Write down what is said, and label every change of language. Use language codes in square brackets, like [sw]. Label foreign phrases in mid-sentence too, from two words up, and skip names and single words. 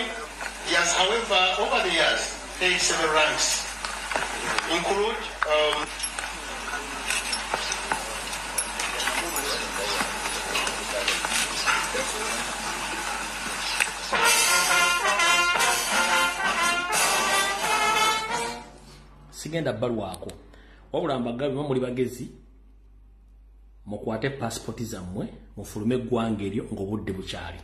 [en] He has, however, over the years, paid several ranks, include [lg] sigenda balwako wabula mbagabi muri bagezi mukwate passport zammwe mufulume eggwanga eryo ng'obudde bukyali